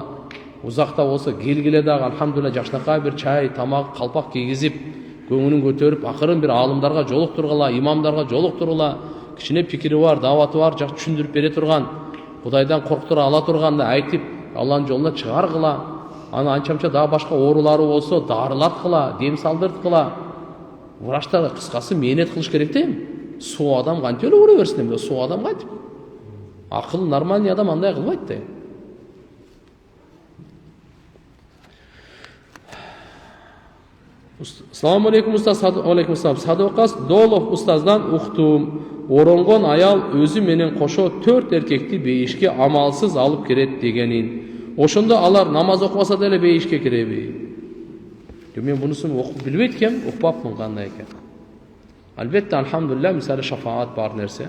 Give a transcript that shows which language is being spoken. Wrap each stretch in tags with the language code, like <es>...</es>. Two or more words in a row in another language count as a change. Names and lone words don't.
<ky>Узакта болсо келгиле дагы алхамдулилла жакшынакай бир чай, тамак, калпак кийгизип, көңүлүн көтөрүп, акырын бир аалымдарга жолуктургула, имамдарга жолуктургула, кичине пикири бар, даваты бар, жакшы түшүндүрүп бере турган, Кудайдан корктура ала турганды айтып, Алланын жолуна чыгаргыла. Аны анча-мынча дагы башка оорулары болсо, дарылаткыла, дем салдырткыла. Врачтар кыскасы мээнет кылыш керек да. Суу адам кантип эле уура берсин эми, суу адам кантип. Акыл нормальный адам андай кылбайт да.</ky> <ar>السلام عليكم أستاذ. عليكم السلام.</ar> <ky>Sadoqas Dolov устаздан уктум. Оронгон аял өзү менен кошо 4 эркекти бейишке амалсыз алып кирет дегенин. Ошондо алар намаз окубаса деле бейишке киреби? Мен бунусун окуп билбейт экем, укпапмын кандай экен. Албетте, алхамдулилля, мисалы шафаат бар нерсе.</ky>